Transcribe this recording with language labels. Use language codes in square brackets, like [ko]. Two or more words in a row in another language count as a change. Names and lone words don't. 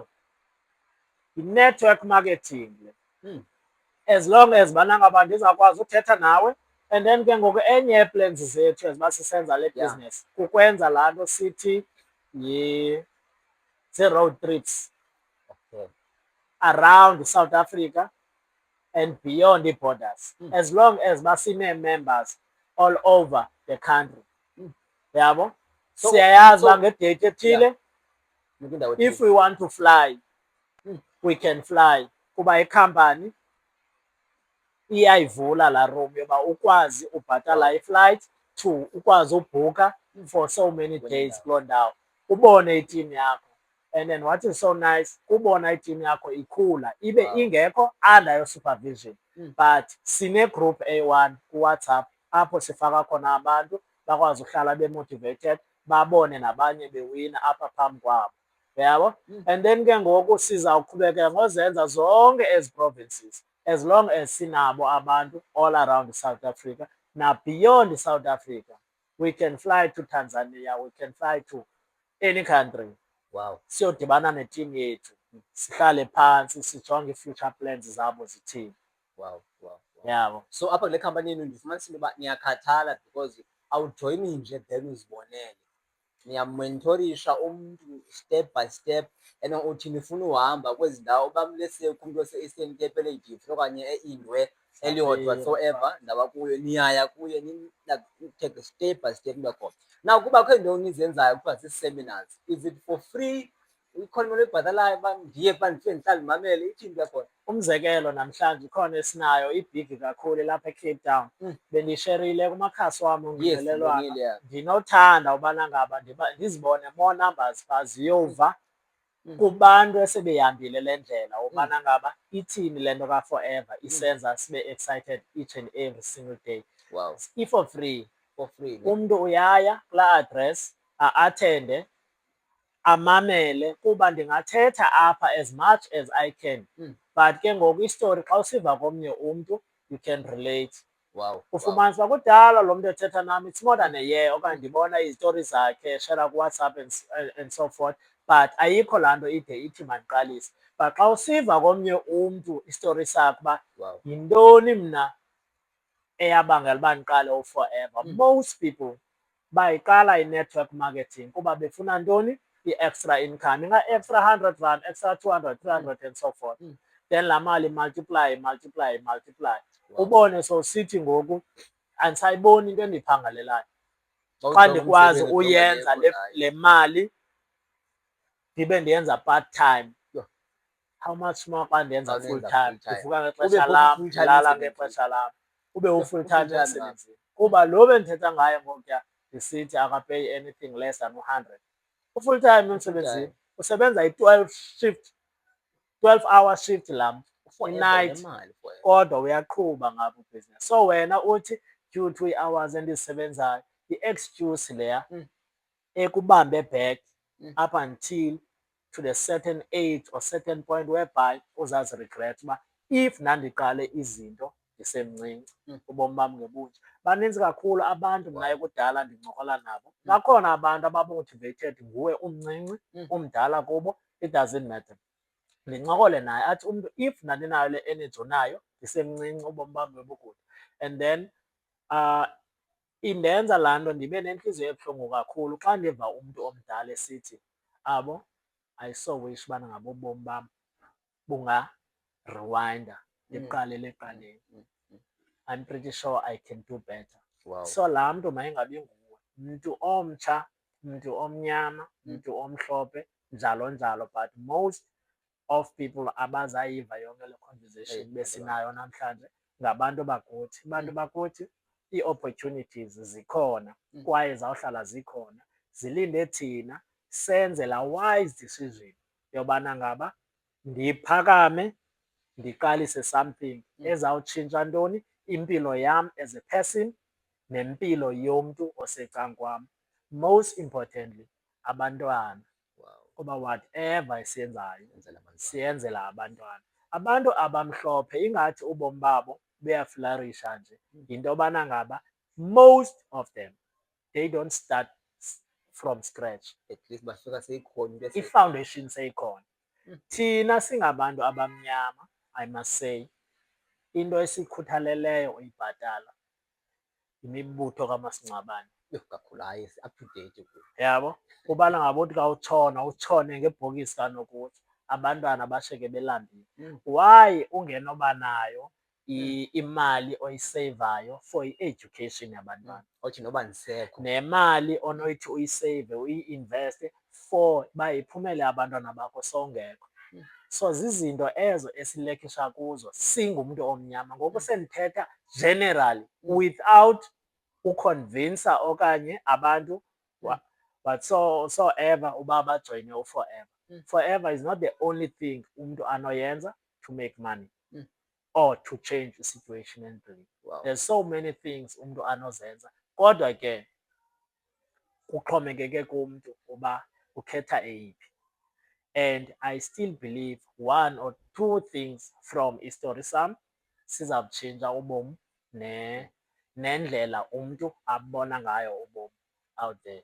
[en] I-network marketing. As long as [xh] bana ngaba ndizawukwazi uthetha nawe, [en] and then [xh] ke ngoku enye yeeplans zethu eziba sisenza le business kukwenza laa nto sithi zii- [en] road trips around South Africa and beyond the borders, as long as [xh] basine-members [en] all over the country. [xh] Yabo? Siyayazi uba ngedate ethile, [en] if we want to fly, we can fly. [xh] Kuba ikhampani iyayivula laa room yoba ukwazi ubhatala i-flight [en] to ukwazi [xh] ubhukha [en] for so many days [xh] kuloo ndawo, ubone itimu yakho. [en] And then what is so nice, [xh] kubona itimu yakho ikhula ibe ingekho [en] under your supervision. [xh] But sine-group A1 kuWhatsApp apho sifaka khona abantu bakwazi uhlala be-motivated, babone nabanye bewina apha phambi kwabo. Uyabo? And then ke ngoku sizawuqhubekeka ngozenza zonke ezi provinces, [en] as long as [xh] sinabo abantu [en] all around South Africa [xh] na beyond South Africa. [en] We can fly to Tanzania, we can fly to any country. Wow. [xh] Siyodibana netimu yethu, sihlale phansi sijonge i-future plans zabo zithini. [en] Wow. [xh] Yabo. So apha kule khampani yenu ndifumanisile uba niyakhathala [en] because awujoyini [xh] nje then uzibonele. Niyamentorisha umntu [en] step by step, [xh] and uthi nifuna uhamba kwezi ndawo bamlese kumntu ose-Eastern Cape eLeydiv okanye eIndwe Elliot whatsoever ndawo kuyo, niyaya kuye [en] take step by step [xh] nibe khona. Now kuba kho into nizenzayo kuthiwa zii-seminars, [en] is it for free? [xh] Ikhona imali oyibhatalayo uba ndiye kuba ndifike ndihlale ndimamele, ithini ke khona? Umzekelo namhlanje ikhona esinayo ibhigi kakhulu lapha eCape Town. Bendisherile kumakhasi wam onxibelelwano. Ndinothanda ubana ngaba ndizibone [en] more numbers [xh] ziyova kubantu esebehambile le ndlela ubana ngaba ithini le nto ka-Forever isenza sibe excited [en] each and every single day. Wow. For free. For free. [xh] Umntu uyaya kulaa address a-athende, amamele, kuba ndingathetha apha [en] as much as I can. But ke ngoku [xh] istory xa usiva komnye umntu, [en] you can relate. Wow. [xh] Ufumanisa uba kudala lo mntu ethetha nam, [en] it's more than a year, [xh] okanye ndibona izitori zakhe share kuWhatsApp [en] and so forth, [xh] but ayikho laa nto ide ithi mandiqalise. But xa usiva komnye umntu istori sakhe uba yintoni mna eyabangela uba ndiqale uForever, [en] most people [xh] bayiqala i- [en] network marketing [xh] kuba befuna ntoni? [en] I-extra income, [xh] inga-extra [en] 100 rand, extra 200, 300 and so forth. [xh] Then laa mali multiply. Ubone sowusithi ngoku andisayiboni into endiyiphangalelayo. Xa ndikwazi uyenza le mali ndibe ndiyenza [en] part time, how much more [xh] xa ndiyenza [en] full time? [xh] Ndivuka ngexesha lam, ndilala ngexesha lam, ube u- [en] full time [xh] emsebenzini. Kuba lo bendithetha ngayo ngokuya ndisithi akapeyi [en] anything less than [xh] 100. U-full time emsebenzini usebenza i- [en] 12 shift 12-hour shift [xh] lam Forever i-night, nemali forever. kodwa uyaqhuba ngapha ubhizinesi. So wena uthi [en] due to [xh] ii-hours endizisebenzayo, i-excuse leya ekubambe [en] back up until to the certain age or certain point [xh] whereby uzaziregret uba [en] if ndandiqale [xh] izinto ndisemncinci ubomi bam ngebunje. Baninzi kakhulu abantu mna ekudala ndincokola nabo. Bakhona abantu abamotivated nguwe umncinci, umdala kubo, [en] it doesn't matter. [xh] Ndincokole naye athi umntu if ndandinayo le energy unayo ndisemncinci ubomi bam bebukude. [en] And then [xh] indenza laa nto ndibe nentliziyo ebuhlungu kakhulu xa ndiva umntu omdala esithi, abo [en] I so wish [xh] ubana ngaba ubomi bam bungarewinda ndiqalele ekuqaleni. [en] I'm pretty sure I can do better. Wow. [xh] So laa mntu mayingabi nguwe, mntu omtsha, mntu omnyama, mntu omhlophe, njalo njalo, but [en] most of people [xh] abazayiva yonke le conversation besinayo namhlanje ngabantu bakuthi. Abantu bakuthi ii-opportunities zikhona kwaye zawuhlala zikhona, zilinde thina senze laa [en] wise decision [xh] yobana ngaba ndiphakame ndiqalise something ezawutshintsha ntoni impilo yam [en] as a person [xh] nempilo yomntu osecankwam. [en] Most importantly [xh] abantwana, kuba whatever esiyenzayo siyenzela abantwana. Abantu abamhlophe ingathi ubomi babo buyaflarisha nje, yinto yobana ngaba [en] most of them they don't start from scratch. At least [xh] basuka seyikhona into I-foundation seyikhona. Thina singabantu abamnyama, [en] I must say, [xh] into esikhuthaleleyo uyibhatala imibutho kamasingcwabane. kakhulu, hayi [en] up to date [xh] kuyo. Yabo, ubana ngaba uthi ka utshone ngebhokisi kanokuthi abantwana bashiyeke belambile. [en] Why ungenoba [xh] nayo imali oyiseyivayo for i-education yabantwana? Othi noba ndisekho Nemali onoyithi uyiseyve uyi-investe [en] for uba [xh] iphumele abantwana bakho sowungekho. So zizinto ezo esilekisha kuzo singumntu omnyama. [en] Ngoku sendithetha generally without [xh] uconvinsa okanye abantu whatsoever uba bajoyine uForever. [en] Forever is not the only thing [xh] umntu anoyenza [en] to make money or to change the situation empilweni. Wow. There's so many things [xh] umntu anozenza, kodwa ke kuxhomekeke kumntu uba ukhetha eyiphi. [en] And I still believe one or two things from history [xh] sam sizawutshintsha ubomi nendlela umntu abona ngayo ubomi [en] out there.